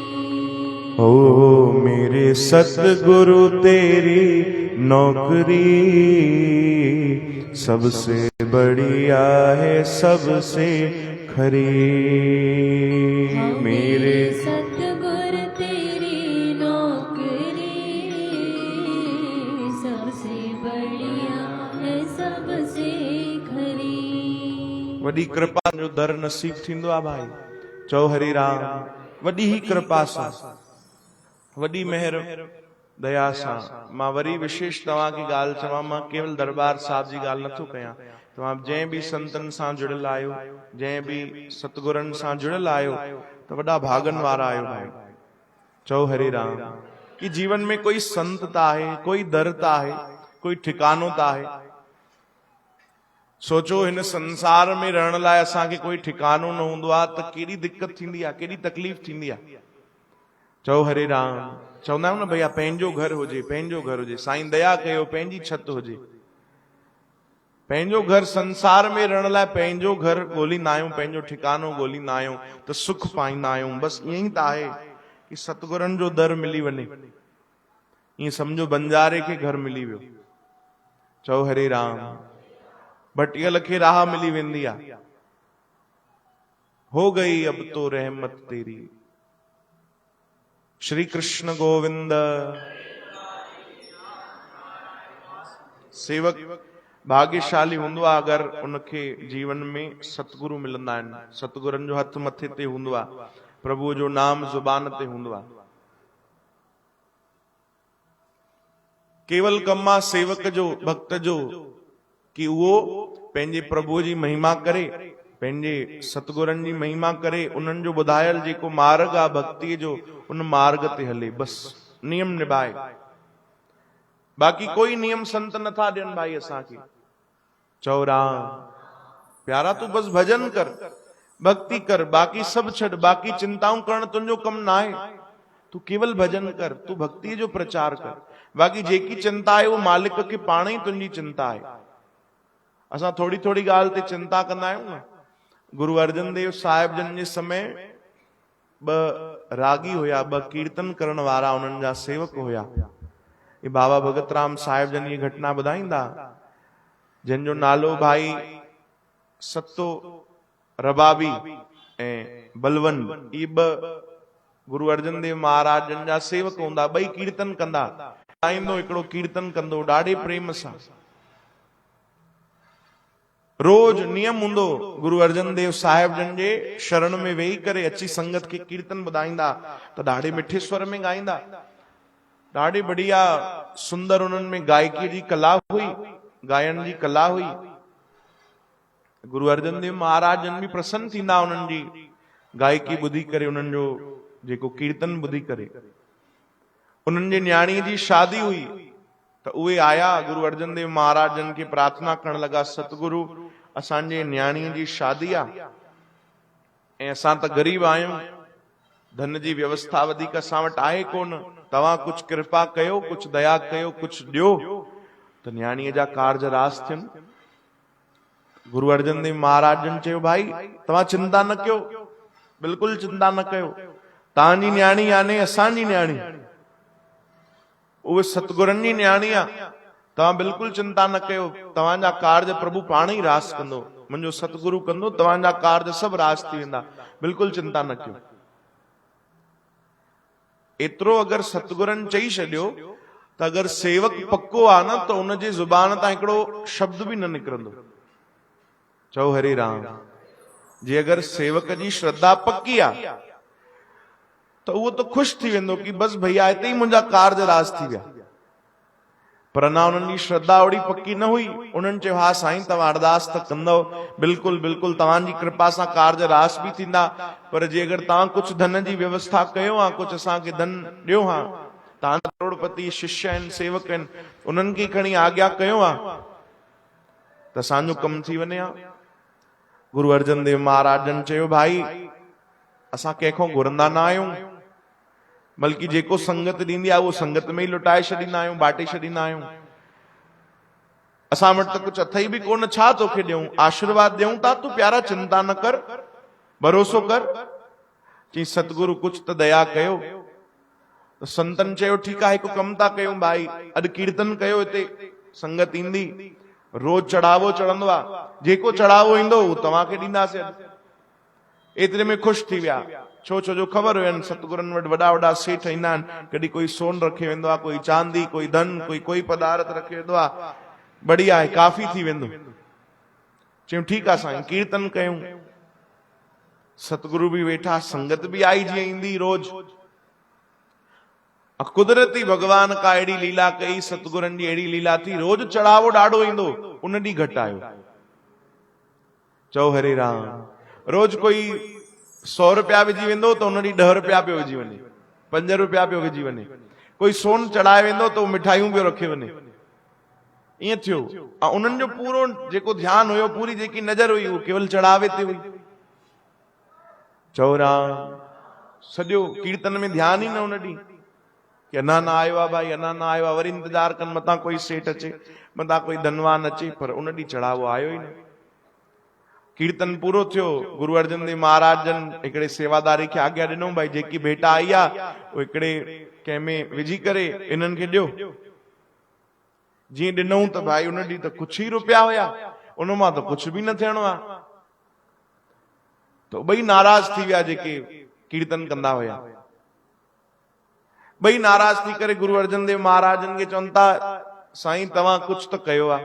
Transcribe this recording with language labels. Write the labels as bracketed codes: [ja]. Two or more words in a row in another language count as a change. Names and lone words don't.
[hi] ओ मेरे सतगुरु तेरी नौकरी, सबसे बढ़िया है सबसे खरी। मेरे सतगुर तेरी नौकरी, सबसे बढ़िया है सबसे खरी। [sd] वॾी कृपा जो दर नसीब थींदो आहे भाई। चओ हरि राम। वॾी ही कृपा सां, वॾी मेहर दया सां। मां वरी विशेष तव्हांखे ॻाल्हि चवां, मां केवल दरबार साहिब जी ॻाल्हि नथो कयां। तव्हां जंहिं बि संतनि सां जुड़ियल आहियो, जंहिं बि सतगुरनि सां जुड़ियल आहियो, त वॾा भागनि वारा आहियो भाई। चओ हरि राम। कि जीवन में कोई संत त आहे, कोई दर त आहे, कोई ठिकानो त आहे। सोचो हिन संसार में रहण लाइ असांखे कोई ठिकानो न हूंदो आहे त केॾी दिक़त थींदी आहे, केॾी तकलीफ़ थींदी आहे। चओ हरे राम। चवंदा आहियूं न भैया पंहिंजो घर हुजे, पंहिंजो घर हुजे। साईं दया कयो पंहिंजी छत हुजे। पंहिंजो घर, संसार में रहण लाइ पंहिंजो घर ॻोल्हींदा आहियूं, पंहिंजो ठिकानो ॻोल्हींदा आहियूं त सुख पाईंदा आहियूं। बसि ईअं ई त आहे कि सतगुरनि जो दर मिली वञे। ईअं समझो बंजारे खे घर मिली वियो। चओ हरे राम। भटियल खे राह मिली वेंदी आहे। [hi] हो गई अब तो रहमत तेरी। श्री कृष्ण गोविंद। [sd] सेवक भाग्यशाली हूंदो आहे अगर उनखे जीवन में सतगुरु मिलंदा आहिनि। सतगुरनि जो हथ मथे ते हूंदो आहे, प्रभु जो नाम ज़ुबान ते हूंदो आहे। केवल कम आहे सेवक जो, भक्त जो, कि उहो पंहिंजे प्रभु जी महिमा करे, पंहिंजे सतगुरनि जी महिमा करे, उन्हनि जो ॿुधायल जेको मार्ग आहे भक्तिअ जो, उन मार्ग ते हले। बसि नियम निभाए। बाक़ी कोई नियम संत नथा ॾियनि भाई असांखे। चओ राम। प्यारा तू बस भजन कर, भक्ति कर, बाक़ी सब छॾ। बाक़ी चिंताऊं करण तुंहिंजो कम ना आहे। तू केवल भजन कर, तू भक्ति जो प्रचार कर। बाक़ी जेकी चिंता आहे वो मालिक खे पाण ई तुंहिंजी चिंता आहे। असां थोड़ी थोड़ी ॻाल्हि ते चिंता कंदा आहियूं न। गुरु अर्जन देव साहिब जन जे समय ॿ रागी हुया, ॿ कीर्तन करण वारा उन्हनि जा सेवक हुया। ये बाबा भगत राम साहिब जन ये घटना ॿुधाईंदा, जंहिंजो नालो भाई सतो रबाबी ऐं बलवन, ये ॿ गुरु अर्जन देव महाराज जन जा सेवक हूंदा। ॿई कीर्तन कंदा। आईंदो हिकिड़ो कीर्तन कंदो ॾाढे प्रेम सां। रोज नियम हूंदो गुरु अर्जन देव साहिब जन जे शरण में वेही करे अची संगत खे कीर्तन ॿुधाईंदा त ॾाढे मिठे स्वर में ॻाईंदा। ॾाढी बढ़िया सुंदर उन्हनि में गायकी जी कला हुई, गायन जी कला हुई। गुरु अर्जन देव महाराज जन भी प्रसन्न थींदा उन्हनि जी गायकी ॿुधी करे, उन्हनि जो जेको कीर्तन ॿुधी करे। उन्हनि जे न्याणीअ जी शादी हुई त उहे आया गुरु अर्जन देव महाराज जन खे प्रार्थना करण लगा, सतगुरु असांजे न्याणीअ जी शादी आहे ऐं असां त गरीब आहियूं, धन जी व्यवस्था वधीक असां वटि आहे कोन। तव्हां कुछ कृपा कयो, कुछ दया कयो, कुछ ॾियो त न्याणीअ जा कारज रास थियनि। गुरु अर्जन देव महाराज जन चयो भाई तव्हां चिंता न कयो, बिल्कुलु चिंता न कयो। तव्हांजी न्याणी याने असांजी न्याणी, उहे सतगुरनि जी न्याणी आहे। तव्हां बिल्कुलु चिंता न कयो, तव्हांजा कार्ज प्रभु पाण ई रास कंदो। मुंहिंजो सतगुरु कंदो, तव्हांजा कार्ज सभु रास थी वेंदा, बिल्कुलु चिंता न कयो। एतिरो अगरि सतगुरनि चई छॾियो त अगरि सेवक पक्को आहे न त उनजे ज़ुबान तां हिकिड़ो शब्द बि न निकिरंदो। चओ हरे राम। जे अगरि सेवक जी श्रद्धा पक्की आहे त उहो त ख़ुशि थी वेंदो कि बसि भैया हिते ई मुंहिंजा कार्ज रास थी विया। पर अञा उन्हनि जी श्रद्धा ओड़ी पक्की न हुई। उन्हनि चयो हा साईं तव्हां अरदास त कंदव, बिल्कुलु बिल्कुलु तव्हांजी कृपा सां कार्ज रास बि थींदा, पर जे अगरि तव्हां कुझु धन जी व्यवस्था कयो हा, कुझु असांखे धन ॾियो हा, तव्हां करोड़पति शिष्य आहिनि, सेवक आहिनि, उन्हनि खे खणी आज्ञा कयो हा त असांजो कमु थी वञे हा। गुरु अर्जन देव महाराज जन चयो भाई असां कंहिंखो घुरंदा न आहियूं, बल्कि जेको संगत ॾींदी आहे उहो संगत में ई लुटाए छॾींदा आहियूं, बांटे छॾींदा आहियूं। असां वटि त कुझु अथई बि कोन, छा तोखे ॾियूं, आशीर्वाद ॾियूं था, तूं प्यारा चिंता न कर, भरोसो कर। चई सतगुरु कुछ त दया कयो। त संतन चयो ठीकु आहे, हिकु कमु था कयूं भाई, अॼु कीर्तन कयो, हिते संगत ईंदी, रोज चढ़ावो चढ़ंदो आहे, जेको चढ़ावो ईंदो उहो तव्हांखे ॾींदासीं। एतिरे में ख़ुशि थी विया। छो जो ख़बर हुयनि सतगुरनि वटि वॾा वॾा सेठ ईंदा आहिनि, कॾहिं कोई सोन रखे वेंदो आहे, कोई चांदी, कोई धन, कोई पदार्थ रखे वेंदो आहे, बढ़िया आहे, काफ़ी थी वेंदो। चयूं ठीकु आहे साईं, कीर्तन कयूं। सतगुरु बि वेठा, संगत बि आई जीअं ईंदी रोज। कुदरती भगवान का अहिड़ी लीला कई, सतगुरनि जी अहिड़ी लीला थी, रोज चढ़ावो ॾाढो ईंदो, उन ॾींहुं घटि आयो। चओ हरे राम। रोज कोई 100 रुपया विझी वेंदो त उन ॾींहुं 10 रुपया पियो विझी वञे, 5 रुपया पियो विझी वञे। कोई सोन चढ़ाए वेंदो त मिठाइयूं पियो रखे वञे। ईअं थियो। ऐं उन्हनि जो पूरो जेको ध्यानु हुयो, पूरी जेकी नज़र हुई, उहो केवल चढ़ावे ते हुई। चओ राम। सॼो कीर्तन में ध्यानु ई न उन ॾींहुं कि अञा न आयो आहे भाई, अञा न आयो आहे, वरी इंतजार कनि मतां कोई सेठ अचे, मतां कोई धनवान अचे, पर उन ॾींहुं चढ़ावो आयो ई न। कीर्तन पूरो थियो। गुरु अर्जन देव महाराज जन हिकिड़े सेवादारी खे आज्ञा ॾिनो, भाई जेकी भेटा आई आहे उहो हिकिड़े कंहिंमें विझी करे इन्हनि खे ॾियो। जीअं ॾिनऊं त भाई उन ॾींहुं त कुझु ई रुपया हुया, उन मां त कुझु बि न थियणो आहे। त ॿई नाराज थी विया, जेके कीर्तन कंदा हुया ॿई नाराज थी करे गुरु अर्जन देव महाराजन खे चवनि था साईं तव्हां कुझु त कयो आहे।